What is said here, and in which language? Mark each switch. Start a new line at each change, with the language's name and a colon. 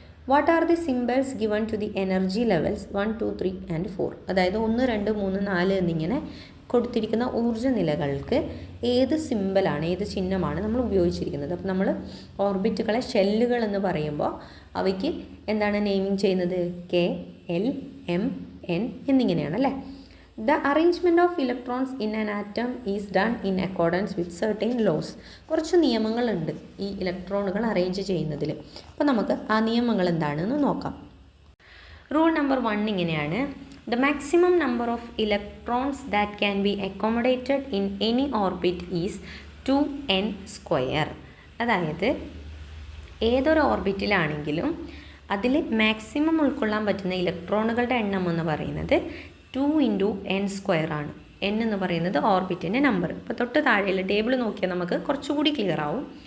English: What are the symbols given to the energy levels 1, 2, 3 and 4?
Malayalam: അതായത് 1, 2, 3, 4 എന്നിങ്ങനെ കൊടുത്തിരിക്കുന്ന ഊർജ്ജ നിലകൾക്ക് ഏത് സിംബലാണ്, ഏത് ചിഹ്നമാണ് നമ്മൾ ഉപയോഗിച്ചിരിക്കുന്നത്? അപ്പോൾ നമ്മൾ ഓർബിറ്റുകളെ ഷെല്ലുകൾ എന്ന് പറയുമ്പോൾ അവയ്ക്ക് എന്താണ് നെയിമിങ് ചെയ്യുന്നത്? K, L, M, N എന്നിങ്ങനെയാണ്, അല്ലേ?
English: The arrangement of electrons in an atom is done in accordance with certain laws.
Malayalam: കുറച്ച് നിയമങ്ങളുണ്ട് ഈ ഇലക്ട്രോണുകൾ അറേഞ്ച് ചെയ്യുന്നതിൽ. അപ്പോൾ നമുക്ക് ആ നിയമങ്ങൾ എന്താണെന്ന് നോക്കാം. റൂൾ നമ്പർ 1 ഇങ്ങനെയാണ്:
English: The maximum number of electrons that can be accommodated in any orbit is 2n square.
Malayalam: അതായത് ഏതൊരു ഓർബിറ്റിലാണെങ്കിലും അതിൽ മാക്സിമം ഉൾക്കൊള്ളാൻ പറ്റുന്ന ഇലക്ട്രോണുകളുടെ എണ്ണം എന്ന് പറയുന്നത് 2 × n² ആണ്. n എന്ന് പറയുന്നത് ഓർബിറ്റിൻ്റെ നമ്പർ. ഇപ്പോൾ തൊട്ട് താഴെയുള്ള ടേബിൾ നോക്കിയാൽ നമുക്ക് കുറച്ചുകൂടി ക്ലിയർ ആവും.